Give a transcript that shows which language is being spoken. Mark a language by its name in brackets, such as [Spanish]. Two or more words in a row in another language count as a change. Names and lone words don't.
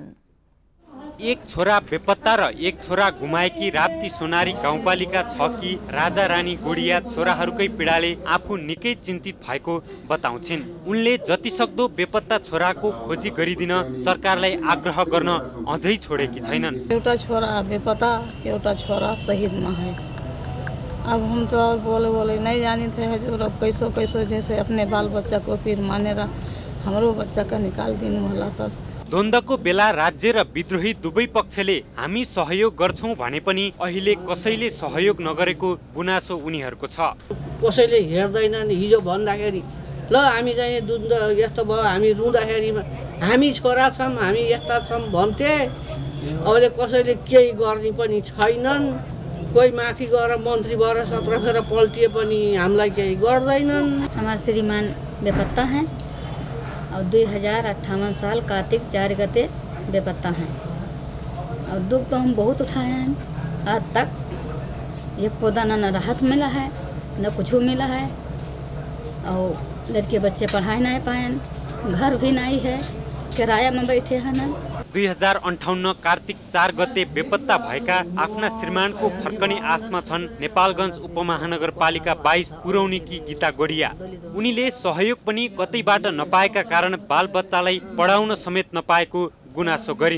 [Nepali] एक छोरा बेपत्ता र एक छोरा गुमाएकी राप्ती सोनारी गाउँपालिका 6 की राजा रानी गोडिया छोराहरूकै पीडाले आफू निकै चिन्तित भएको बताउँछिन्। उनले जतिसक्दो बेपत्ता छोराको खोजी गरिदिन सरकारलाई आग्रह गर्न अझै छोडेकी छैनन्। एउटा छोरा बेपत्ता, एउटा छोरा शहीदमा है। [Hindi] अब हम तो और बोले नहीं जानी थे हजूर, अब कैसो कैसो जैसे अपने बाल बच्चा को फिर [Nepali] मानेर हाम्रो [Hindi] बच्चा का निकाल [Nepali] दिनु होला [Hindi] सर। [Nepali] द्वन्द्वको बेला राज्य र विद्रोही दुवै पक्षले हामी सहयोग गर्छौं भने पनि अहिले कसैले सहयोग नगरेको गुनासो उनीहरूको छ। कसैले हेर्दैनन्। हिजो भन्दाखेरि ल हामी चाहिँ द्वन्द्व यस्तो भयो, हामी रुँदाखेरि हामी छोरा छौँ, हामी यस्ता छौँ भन्थे। अहिले कसैले केही गर्ने पनि छैनन्। कोही माथि गएर मन्त्री भएर 17 फेर पल्टिए पनि हामीलाई केही गर्दैनन्। [Hindi] हमारे श्रीमान बेपत्ता हैं और 2058 साल कार्तिक 4 गते बेपत्ता हैं और दुख तो हम बहुत उठाए हैं। आज तक एक पौधा न राहत मिला है न कुछ मिला है और लड़के बच्चे पढ़ाई नहीं पाए, घर भी नहीं है, किराया में बैठे हैं न। [Nepali] 2058 कार्तिक 4 गते बेपत्ता भएका आफ्ना श्रीमानको फर्कने आशमा छन् नेपालगञ्ज उपमहानगरपालिका 22 पुरौनीकी गीता गोडिया। उनीले सहयोग पनि कतैबाट नपाएका कारण बालबच्चालाई पढाउन समेत नपाएको गुनासो गरिन्।